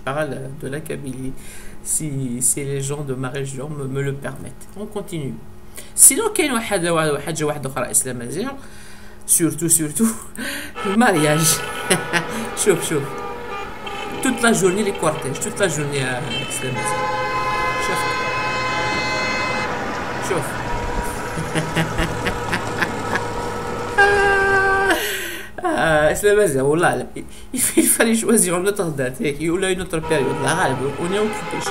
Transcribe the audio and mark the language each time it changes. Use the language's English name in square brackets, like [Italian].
[French] Je parle de la Kabylie si les gens de ma région me le permettent. On continue. [Arabic] Sinon كاين حاجه واحده اخرى اسلام مزيغ [French] surtout le mariage. شوف toute la journée les cortèges toute la journée اسلام مزيغ. [Arabic] شوف اسلام مزيغ والله لا [French] il fallait choisir une autre date [Arabic] هيك ولا [French] une autre période [Arabic] لا غالب [French] on est occupé.